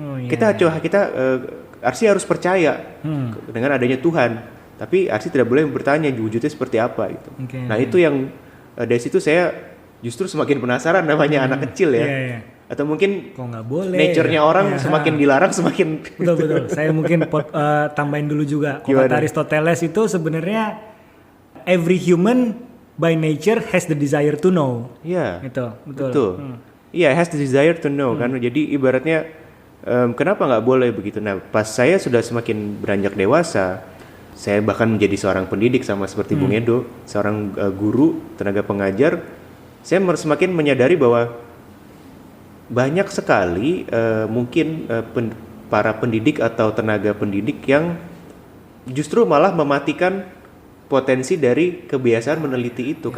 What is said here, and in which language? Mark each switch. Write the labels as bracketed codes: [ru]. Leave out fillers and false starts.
[id] Kita Arsi harus percaya dengan adanya Tuhan. Tapi Arsi tidak boleh bertanya wujudnya seperti apa gitu. Nah, itu yang dari situ saya justru semakin penasaran, namanya anak kecil ya. Atau mungkin kok nggak boleh, nature-nya orang semakin dilarang semakin betul. Saya mungkin tambahin dulu juga. Kata Aristoteles itu sebenarnya [en] every human by nature has the desire to know. [id] Iya. Itu betul. [en] Iya, has the desire to know kan. [id] Jadi ibaratnya kenapa nggak boleh begitu. Nah, pas saya sudah semakin beranjak dewasa, saya bahkan menjadi seorang pendidik sama seperti Bung Edo, seorang guru, tenaga pengajar, saya semakin menyadari bahwa banyak sekali mungkin para pendidik atau tenaga pendidik yang justru malah mematikan potensi dari kebiasaan meneliti itu.